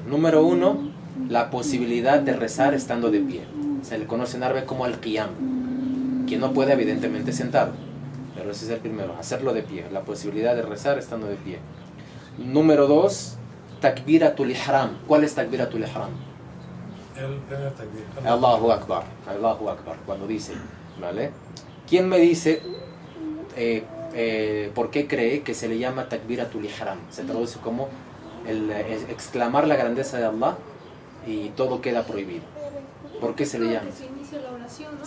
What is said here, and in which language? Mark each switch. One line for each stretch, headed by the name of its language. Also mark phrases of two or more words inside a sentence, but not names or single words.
Spanish: Número 1, la posibilidad de rezar estando de pie. Se le conoce en árabe como al-qiyam. Quien no puede, evidentemente, sentado, pero ese es el primero, hacerlo de pie. La posibilidad de rezar estando de pie. Número 2,
Arabic: تكبيرة الإحرام.
Spanish: ¿Cuál es
Arabic: تكبيرة الإحرام?
Spanish: El primer takbir.
Arabic: الله أكبر. الله أكبر.
Spanish: Cuando dice, ¿vale? ¿Quién me dice por qué cree que se le llama
Arabic: تكبيرة الإحرام?
Spanish: Se traduce como exclamar la grandeza de Allah y todo queda prohibido. ¿Por qué se le llama? Se inicia la oración, ¿no?